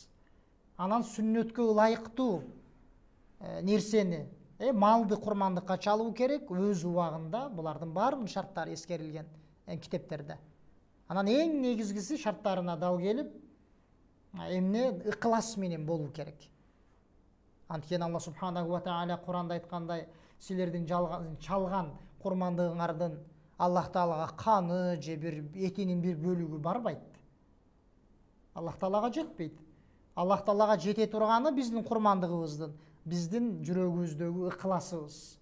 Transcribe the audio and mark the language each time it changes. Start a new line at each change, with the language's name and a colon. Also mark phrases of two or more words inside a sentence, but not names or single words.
Kyrgyz: Анан сүннөткө ылайыктуу нерсени, малды курмандыкка чалуу керек өз убагында. Булардын баардык шарттары эскерилген китептерде. Анан эң негизгиси шарттарына дал келип, эмне ыклас менен болуу керек. Анткени Алла
Arabic: سبحانه وتعالى
Kyrgyz: Куранда айткандай, силердин чалган курмандыгыңардын Аллах Таалага каны же бир этинин бир бөлүгү барбайт. Аллах Таалага жетпейт. Аллах Таалага жете турганы биздин курмандыгыбыздын, биздин жүрөгүбүздөгү ыкласыбыз.